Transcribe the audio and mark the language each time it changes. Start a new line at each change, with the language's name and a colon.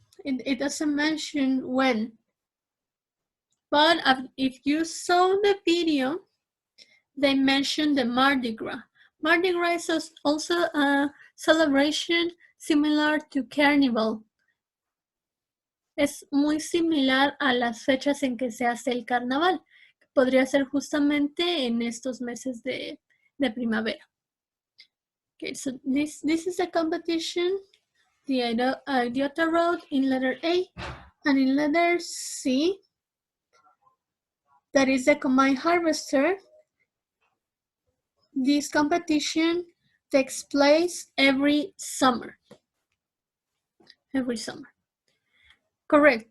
English: It doesn't mention when. But if you saw the video, they mentioned the Mardi Gras. Mardi Gras is also a celebration similar to Carnival.
Spanish: Es muy similar a las fechas en que se hace el carnaval. Podría ser justamente en estos meses de primavera.
English: Okay, so this is a competition, the Ariota Road in letter A, and in letter C, that is the combined harvester. This competition takes place every summer. Every summer. Correct.